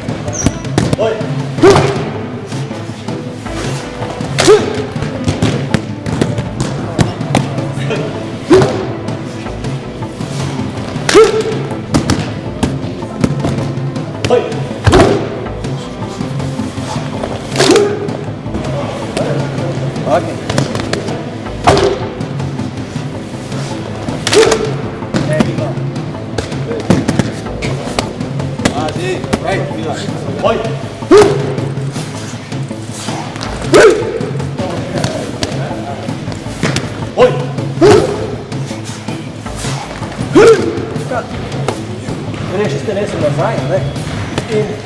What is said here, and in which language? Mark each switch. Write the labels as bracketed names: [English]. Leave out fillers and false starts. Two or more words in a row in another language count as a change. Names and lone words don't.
[Portuguese] Oi. Oi. [English] Okay. There you go. [Spanish] Sí. Hey, mira. [Portuguese] Oi. Oi. [Slovenian] Vreeš tenesu nazaj, ne? In...